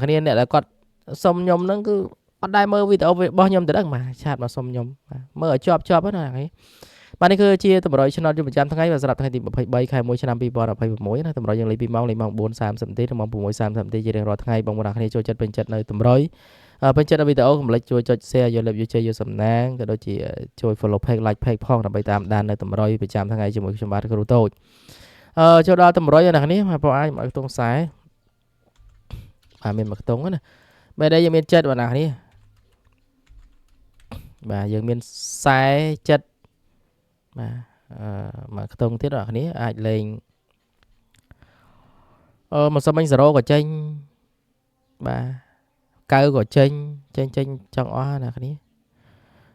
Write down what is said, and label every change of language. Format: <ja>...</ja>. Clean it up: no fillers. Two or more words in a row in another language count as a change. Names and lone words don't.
<km>គ្នាអ្នកដែលគាត់សុំខ្ញុំហ្នឹងគឺអត់ដែរមើលវីដេអូរបស់ខ្ញុំទៅដឹងបាទឆាតមកសុំខ្ញុំបាទមើលឲ្យជាប់ណាហ្នឹង បាទនេះគឺជាតម្រុយឆ្នោតយុវប្រចាំថ្ងៃសម្រាប់ថ្ងៃទី23ខែ1ឆ្នាំ2026ណាតម្រុយយើងលេខ2ម៉ោងលេខម៉ោង4:30នាទីដល់ម៉ោង6:30នាទីជារៀងរាល់ថ្ងៃបងប្អូនគ្នាចូលចិត្តពេញចិត្តនៅតម្រុយពេញចិត្តវីដេអូកុំភ្លេចជួយចុច share យកលេខយកជ័យយកសំណាងក៏ដូចជាជួយ</km> <en>follow page like page</en> <km>ផងដើម្បីតាមដាននៅតម្រុយប្រចាំថ្ងៃជាមួយខ្ញុំបាទគ្រូតូចចូលដល់តម្រុយណាគ្នាបងអាចមកខ្ទង់ខ្សែបាទមានមកខ្ទង់ណាបែរដែលយើងមានចិត្តបងណាគ្នា បាទយើងមានខ្សែចិត្តបាទមកខ្ទង់ទៀតបងប្អូនអាចលេងមកសុំមិញ0ក៏ចេញបាទ9ក៏ចេញចង់អស់ណាគ្នា</km>